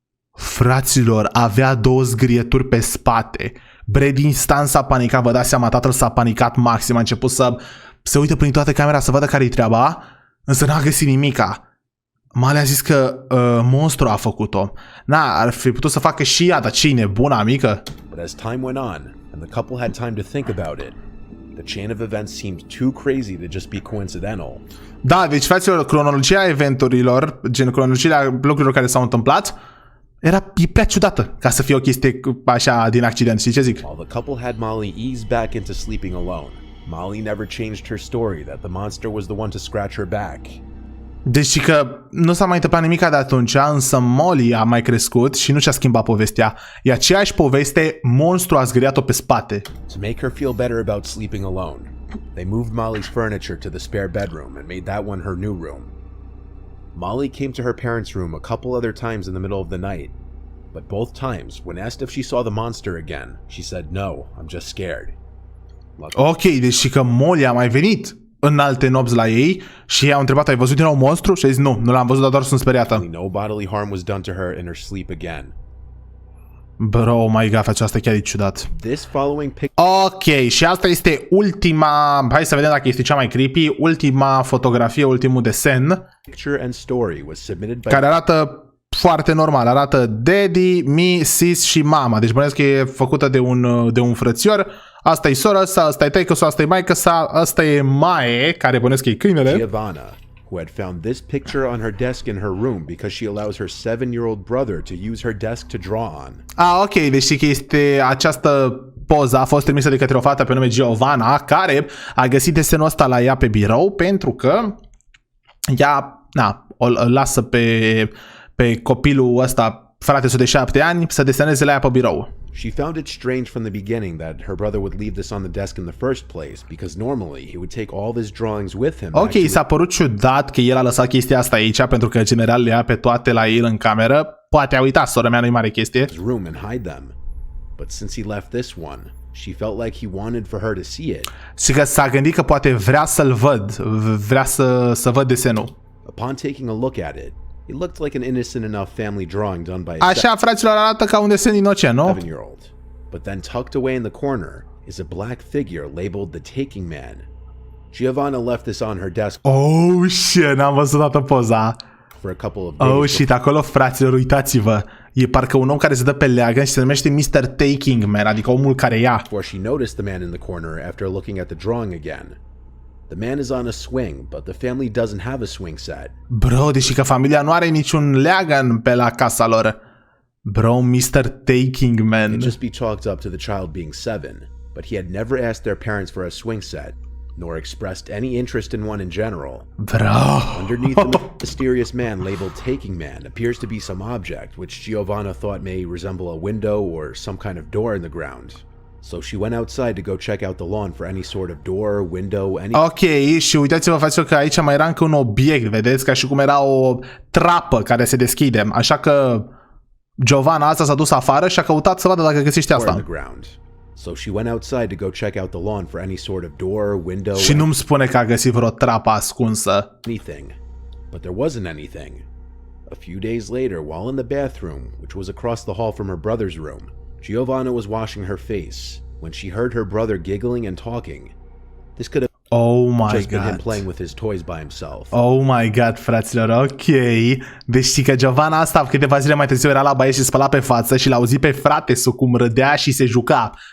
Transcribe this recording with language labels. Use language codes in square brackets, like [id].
[ro] Fraților, avea 2 zgrieturi pe spate. Brad instant s-a panicat, vă dați seama, tatăl s-a panicat maxim, a început să se uite prin toată camera să vadă care-i treaba, însă n-a găsit nimica. Molly a zis că monstru a făcut-o. Ar fi putut să facă și ea, dar ce-i nebuna mică? [en] But as time went on, and the couple had time to think about it, the chain of events seemed too crazy to just be coincidental. [ro] Da, deci, fraților, cronologia eventurilor, gen cronologia lucrurilor care s-au întâmplat, e prea ciudată ca să fie o chestie așa din accident, știi ce zic? [en] While the couple had Molly ease back into sleeping alone, Molly never changed her story that the monster was the one to scratch her back. [ro] Deci că nu s-a mai întâmplat nimica de atunci, însă Molly a mai crescut și nu și-a schimbat povestea. E aceeași poveste, monstru a zgriat-o pe spate. [en] To make her feel better about sleeping alone, they moved Molly's furniture to the spare bedroom and made that one her new room. Molly came to her parents' room a couple other times in the middle of the night, but both times, when asked if she saw the monster again, she said, "No, I'm just scared." [ro] Ok, deci că Molly a mai venit în alte nopți la ei și ei au întrebat, ai văzut din nou monstru? Și a zis, nu l-am văzut, dar doar sunt speriată. [en] No bodily harm was done to her in her sleep again. [ro] Bro, [en] oh my god, [ro] face asta chiar e ciudat. [en] This following picture. [ro] Ok, și asta este ultima, hai să vedem dacă este cea mai creepy, ultima fotografie, ultimul desen, [en] Picture and story was submitted by [ro] care arată foarte normal, arată [en] daddy, me, sis [ro] și mama. Deci bănesc că e făcută de un frățior. Asta e sora sa, asta e taică-sa, asta e maică sa, asta e Mae, care bănesc că e câinele. [en] Giovanna, who had found this picture on her desk in her room because she allows her 7-year-old brother to use her desk to draw on. [ro] Ok, deci că este această poză a fost trimisă de către o fată pe nume Giovanna, care a găsit desenul ăsta la ea pe birou pentru că ea, o lasă pe copilul ăsta, frate de 7 ani, să deseneze la ea pe birou. [en] She found it strange from the beginning that her brother would leave this on the desk in the first place, because normally he would take all of his drawings with him. [ro] Ok, s-a părut ciudat că el a lăsat chestia asta aici, pentru că general le ia pe toate la el în cameră. Poate a uitat, sora mea, nu-i mare chestie. [en] Room and hide them. But since he left this one, she felt like he wanted for her to see it. [ro] Și că s-a gândit că poate vrea să-l văd, vrea să văd desenul. [en] Upon taking a look at it, it looked like an innocent enough family drawing done by a [ro] Așa, fraților, arată ca un desen inocent, nu? [en] 7-year-old. But then tucked away in the corner is a black figure labeled the Taking Man. Giovanna left this on her desk Oh, shit, [ro] n-am văzut toată poza. [en] for a couple of days. Oh, shit, [ro] acolo, fraților, uitați-vă. E parcă un om care se dă pe leagăn și se numește Mr. Taking Man, adică omul care ia. [en] Before she noticed the man in the corner after looking at the drawing again. The man is on a swing, but the family doesn't have a swing set. [ro] Bro, deși că familia nu are niciun leagăn pe la casa lor. [en] Bro, Mr. Taking Man. It just be chalked up to the child being 7, but he had never asked their parents for a swing set, nor expressed any interest in one in general. Bro. Underneath the mysterious man labeled Taking Man appears to be some object, which Giovanna thought may resemble a window or some kind of door in the ground. So she went outside to go check out the lawn for any sort of door, window, any... [ro] Ok, și uitați-vă, fraților, că aici mai era încă un obiect, vedeți? Ca și cum era o trapă care se deschide. Așa că Giovanna asta s-a dus afară și a căutat să vadă dacă găsește asta. [en] So she went outside to go check out the lawn for any sort of door, window, [ro] Și nu-mi spune că a găsit vreo trapă ascunsă. [en] anything. But there wasn't anything. A few days later, while in the bathroom, which was across the hall from her brother's room, Giovanna was washing her face when she heard her brother giggling and talking. This could have just been him playing with his toys by himself. Oh my god, [ro] fraților, ok. Deci știi că Giovanna asta câteva zile mai târziu era la baie și spăla pe față și l-a auzit pe frate-su cum râdea și se juca.